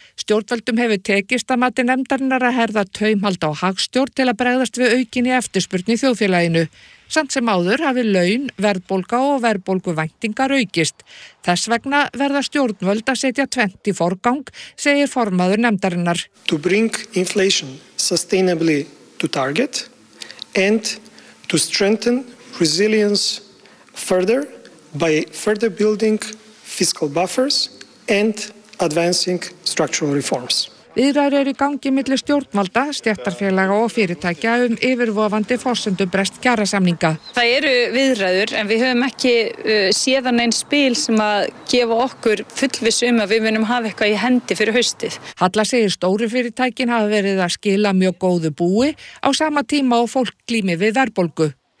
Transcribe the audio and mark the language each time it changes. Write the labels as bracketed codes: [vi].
[is] Stjórnvöldum hefur tekist að mati nefndarinnar að herða taumhald á hagstjórn til að bregðast við aukinni eftirspurn í þjóðfélaginu. Samt sem áður hafi laun, verðbólga og verðbólguvæntingar aukist. Þess vegna verða stjórnvöld að setja tvennt í forgang, segir formaður nefndarinnar. [en] To bring inflation sustainably to target and to strengthen resilience further by further building fiscal buffers and advancing structural reforms. [is] Viðræður eru í gangi milli stjórnvalda, stéttarfélaga og fyrirtækja yfirvofandi forsendu brest kjarasamninga. Það eru viðræður en við höfum ekki séðan einn spil sem að gefa okkur fullviss að við munum hafa eitthvað í hendi fyrir haustið. Halla segir stóru fyrirtækin hafa verið að skila mjög góðu búi á sama tíma og fólk glími við verðbólgu.